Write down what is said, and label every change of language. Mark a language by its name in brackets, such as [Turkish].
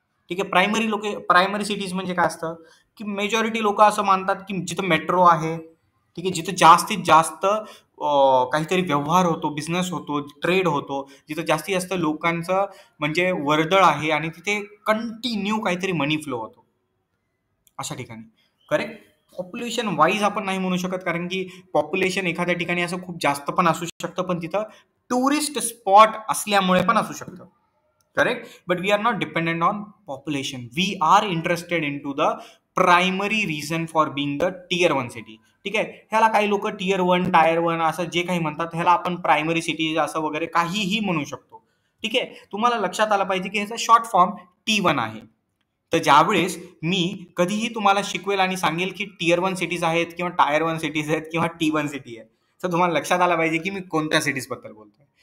[Marathi] ठीक आहे, primary cities म्हणजे काय असतं की मेजॉरिटी लोक असं मानतात की जिथं मेट्रो आहे, ठीक आहे, जिथं जास्तीत जास्त काहीतरी व्यवहार होतो, बिझनेस होतो, ट्रेड होतो, जिथं जास्तीत जास्त लोकांचं म्हणजे वर्दळ आहे आणि तिथे कंटिन्यू काहीतरी मनी फ्लो होतो अशा ठिकाणी. करेक्ट. पॉप्युलेशन वाईज आपण नाही म्हणू शकत, कारण की पॉप्युलेशन एखाद्या ठिकाणी असं खूप जास्त पण असू शकतं, पण तिथं टुरिस्ट स्पॉट असल्यामुळे पण असू शकतं. Correct. [English] But we are not dependent on population. We are interested in to the primary reason for being the tier 1 city. [Marathi] ठीक आहे, ह्याला काही लोक टियर 1, टायर 1 असं जे काही म्हणतात, ह्याला आपण प्रायमरी सिटी असं वगैरे काहीही म्हणू शकतो. ठीक आहे, तुम्हाला लक्षात आलं पाहिजे की ह्याचा शॉर्ट फॉर्म T1 आहे. तर ज्यावेळेस मी कधीही तुम्हाला शिकवेल आणि सांगेल की टियर 1 सिटीज आहेत किंवा टायर 1 सिटीज आहेत किंवा T1 सिटी आहे, तर तुम्हाला लक्षात आलं पाहिजे की मी कोणत्या सिटीज बद्दल बोलतोय.